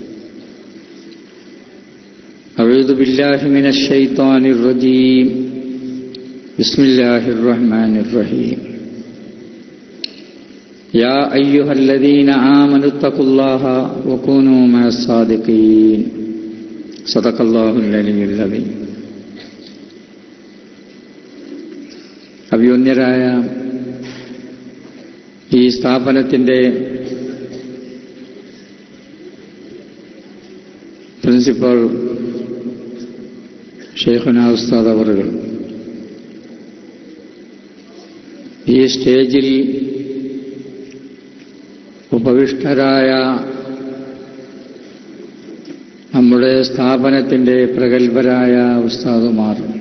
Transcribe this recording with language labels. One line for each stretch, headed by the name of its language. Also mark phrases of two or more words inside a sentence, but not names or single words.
Arabic: أعوذ بالله من الشيطان الرجيم. بسم الله الرحمن الرحيم. يا أيها الذين آمنوا اتقوا الله وكونوا مع الصادقين. صدق الله العلي العظيم.
Malayalam: അഭിവന്യരായ ഈ സ്ഥാപനത്തിൻ്റെ പ്രിൻസിപ്പൽ ഷെയ്ഖുനാ ഉസ്താദ് അവറുകൾ, ഈ സ്റ്റേജിൽ ഉപവിഷ്ടരായ നമ്മുടെ സ്ഥാപനത്തിൻ്റെ പ്രഗത്ഭരായ ഉസ്താദുമാർ,